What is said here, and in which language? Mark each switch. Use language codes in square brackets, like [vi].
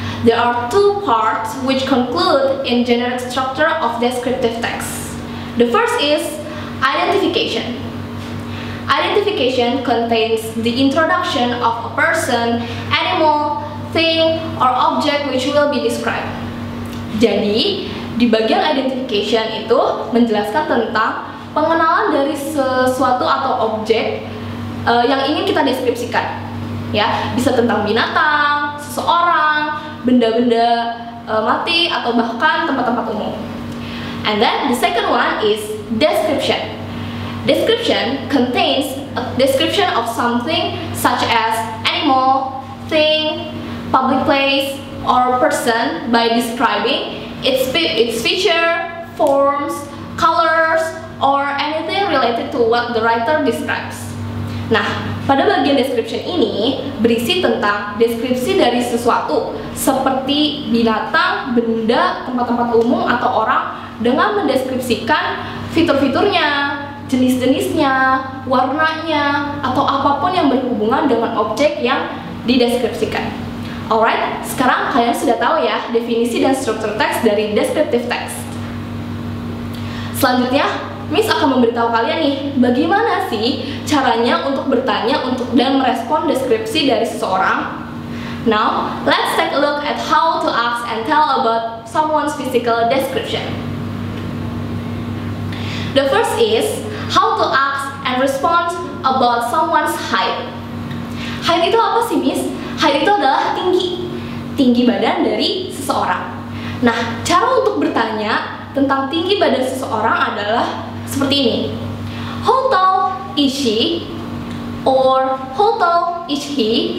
[en] There are 2 parts which conclude in generic structure of descriptive text. The first is identification. Identification contains the introduction of a person, animal, thing, or object which will be described. [id] Jadi, di bagian identification itu menjelaskan tentang pengenalan dari sesuatu atau objek yang ingin kita deskripsikan. Ya, bisa tentang binatang, seseorang, benda-benda mati, atau bahkan tempat-tempat umum. [en] And then the second one is description. Description contains a description of something such as animal, thing, public place, or person by describing its feature, forms, colors, or anything related to what the writer describes. [id] Nah, pada bagian description ini berisi tentang deskripsi dari sesuatu seperti binatang, benda, tempat-tempat umum, atau orang dengan mendeskripsikan fitur-fiturnya, jenis-jenisnya, warnanya, atau apapun yang berhubungan dengan objek yang dideskripsikan. Alright, sekarang kalian sudah tahu ya definisi dan struktur teks dari descriptive text. Selanjutnya, Miss akan memberitahu kalian nih, bagaimana sih caranya untuk bertanya dan merespon deskripsi dari seseorang. [en] Now, let's take a look at how to ask and tell about someone's physical description. The first is how to ask and respond about someone's height. [id] Height itu apa sih, Miss? Height itu adalah tinggi badan dari seseorang. Nah, cara untuk bertanya tentang tinggi badan seseorang adalah seperti ini. [en] How tall is she? Or how tall is he?